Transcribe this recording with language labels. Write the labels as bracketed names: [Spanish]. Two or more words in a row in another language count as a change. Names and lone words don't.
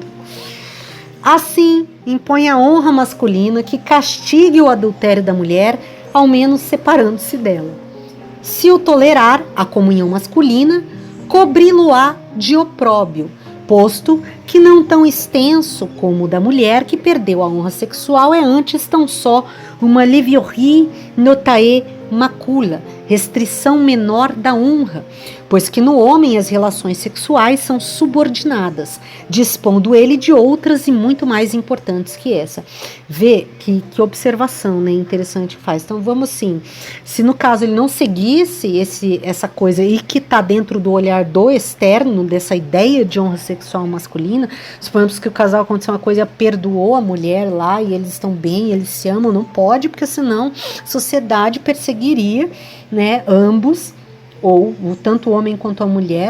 [Portuguese] Assim, impõe a honra masculina que castigue o adultério da mulher, ao menos separando-se dela. Se o tolerar, a comunhão masculina, cobri-lo-á de opróbio, posto que não tão extenso como o da mulher que perdeu a honra sexual é antes tão só uma [Latin] leviori notae macula, [Portuguese] restrição menor da honra, pois que no homem as relações sexuais são subordinadas, dispondo ele de outras e muito mais importantes que essa. Vê que observação, né, interessante que faz. Então vamos assim, se no caso ele não seguisse essa coisa e que está dentro do olhar do externo, dessa ideia de honra sexual masculina, suponhamos que o casal aconteceu uma coisa, perdoou a mulher lá e eles estão bem, eles se amam, não pode, porque senão a sociedade perseguiria, né, ambos, ou tanto o homem quanto a mulher.